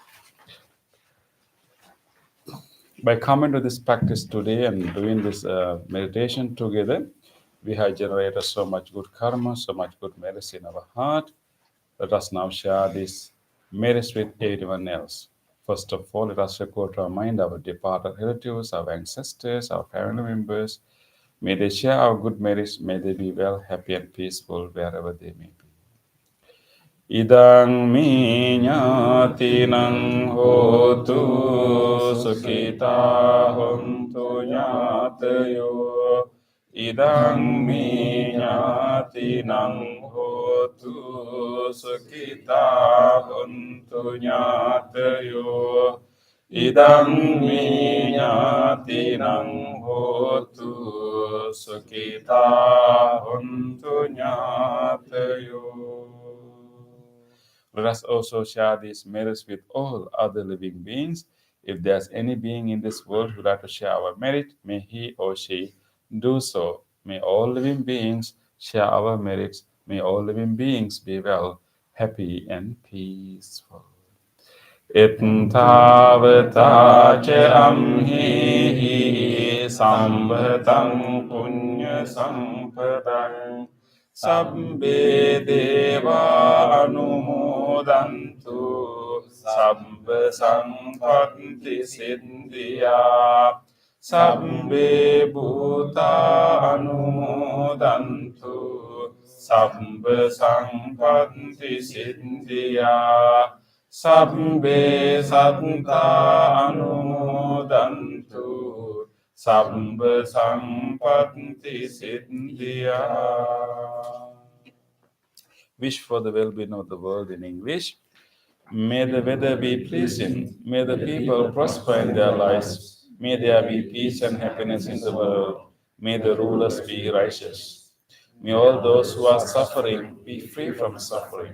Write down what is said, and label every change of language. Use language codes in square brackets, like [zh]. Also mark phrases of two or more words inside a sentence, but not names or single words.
[en] By coming to this practice today and doing this meditation together, we have generated so much good karma, so much good merits in our heart. Let us now share this merits with everyone else. First of all, let us recall to our mind our departed relatives, our ancestors, our family members. May they share our good merits. May they be well, happy, and peaceful wherever they may be. [pi] Idang mi ñātīnaṃ hotu sukhita hontu ñātayo. Idang mi ñātīnaṃ hotu sukhita hontu ñātayo. Idang mi ñātīnaṃ hotu sukita hontu nyatayo. [en] Let us also share these merits with all other living beings. If there's any being in this world who would like to share our merit, may he or she do so. May all living beings share our merits. May all living beings be well, happy, and peaceful. [pi] Ittavata ce amhi sambhatam punya sampadang sabbe deva anumodantu sabba sampatti siddhya sabbe bhuta anumodantu sabba sampatti siddhya sabbe satta anumodantu sabba sampatti siddhya. [en] Wish for the well-being of the world in English. May the weather be pleasing. May the people prosper in their lives. May there be peace and happiness in the world. May the rulers be righteous. May all those who are suffering be free from suffering.